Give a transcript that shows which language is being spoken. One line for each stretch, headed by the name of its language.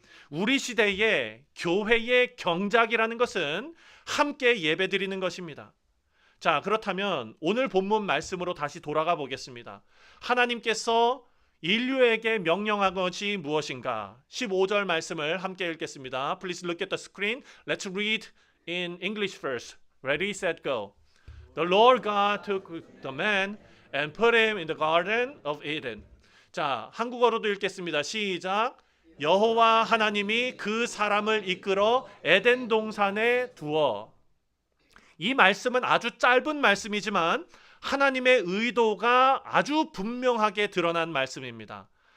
Korean: 우리 시대의 교회의 경작이라는 것은 함께 예배 드리는 것입니다. 자, 그렇다면 오늘 본문 말씀으로 다시 돌아가 보겠습니다. 하나님께서 인류에게 명령한 것이 무엇인가? 15절 말씀을 함께 읽겠습니다.
English: Please look at the screen. Let's read in English first. Ready, set, go. The Lord God took the man and put him in the garden of Eden.
Korean: 자, 한국어로도 읽겠습니다. 시작. 여호와 하나님이 그 사람을 이끌어 에덴 동산에 두어. 이 말씀은 아주 짧은 말씀이지만 하나님의 의도가 아주 분명하게 드러난 말씀입니다.